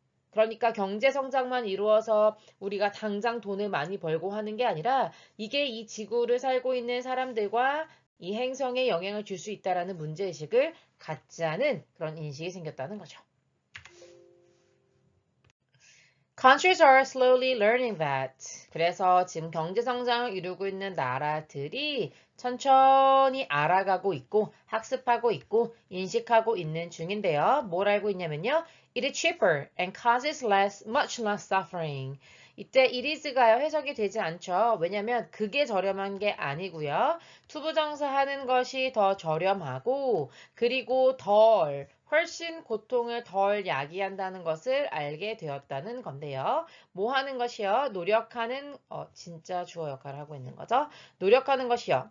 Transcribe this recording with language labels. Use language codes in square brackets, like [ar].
[ko] 그러니까 경제 성장만 이루어서 우리가 당장 돈을 많이 벌고 하는 게 아니라 이게 이 지구를 살고 있는 사람들과 이 행성에 영향을 줄 수 있다라는 문제의식을 갖지 않은 그런 인식이 생겼다는 거죠. [en] Countries are slowly learning that. [ko] 그래서 지금 경제 성장을 이루고 있는 나라들이 천천히 알아가고 있고 학습하고 있고 인식하고 있는 중인데요. 뭘 알고 있냐면요. [en] It is cheaper and causes much less suffering. [ko] 이때 [en] it is [ko] 가요. 해석이 되지 않죠. 왜냐면 그게 저렴한 게 아니고요. 투부정사 하는 것이 더 저렴하고 그리고 훨씬 고통을 덜 야기한다는 것을 알게 되었다는 건데요. 뭐 하는 것이요? 노력하는 진짜 주어 역할을 하고 있는 거죠. 노력하는 것이요.